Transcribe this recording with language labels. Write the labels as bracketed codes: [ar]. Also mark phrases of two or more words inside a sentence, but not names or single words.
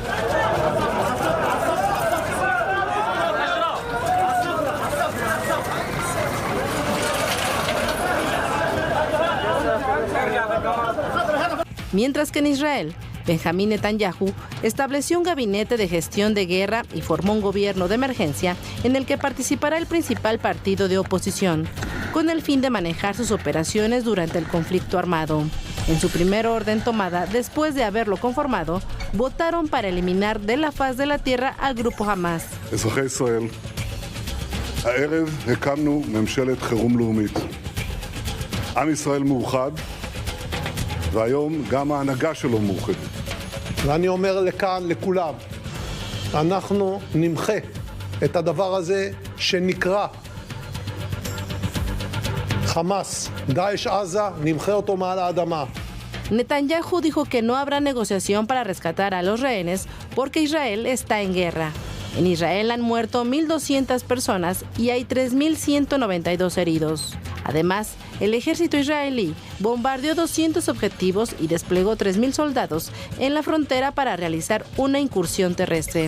[es] Mientras que en Israel, Benjamín Netanyahu estableció un gabinete de gestión de guerra y formó un gobierno de emergencia en el que participará el principal partido de oposición, con el fin de manejar sus operaciones durante el conflicto armado. En su primer orden tomada, después de haberlo conformado, votaron para eliminar de la faz de la tierra al grupo Hamás. [he] אזרחי ישראל, הערב הקמנו ממשלת חירום לאומית. עם ישראל מאוחד, והיום גם ההנהגה שלו מאוחדת. ואני אומר לכאן, לכולם, אנחנו נמחה את הדבר הזה שנקרא חמאס, דאעש עזה, נמחה אותו מעל האדמה. [es] Netanyahu dijo que no habrá negociación para rescatar a los rehenes porque Israel está en guerra. En Israel han muerto 1.200 personas y hay 3.192 heridos. Además, el ejército israelí bombardeó 200 objetivos y desplegó 3.000 soldados en la frontera para realizar una incursión terrestre.